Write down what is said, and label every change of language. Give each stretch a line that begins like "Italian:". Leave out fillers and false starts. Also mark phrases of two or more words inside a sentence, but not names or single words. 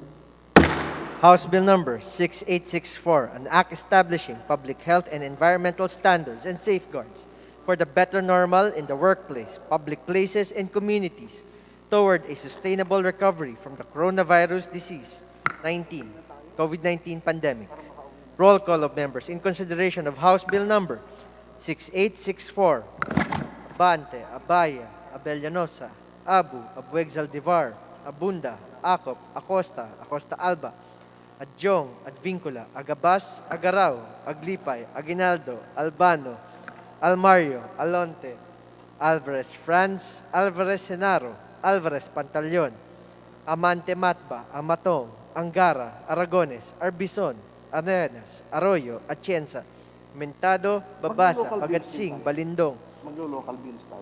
English: House Bill number 6864, an act establishing public health and environmental standards and safeguards for the better normal in the workplace, public places, and communities toward a sustainable recovery from the coronavirus disease 19, COVID-19 pandemic. Roll call of members in consideration of House Bill number 6864. Abante, Abaya, Abellanosa, Abu, Abueg Zaldivar, Abunda, Acop, Acosta, Acosta Alba, Adjong, Advincula, Agabas, Agaraw, Aglipay, Aguinaldo, Albano, Almario, Alonte, Alvarez Franz, Alvarez Senaro, Alvarez Pantaleon, Amante Matba, Amatong, Angara, Aragones, Arbison, Arenas, Arroyo, Atienza, Mentado, Babasa, Bagatsing, Balindong,
Filipino: Maglo-local bills tayo.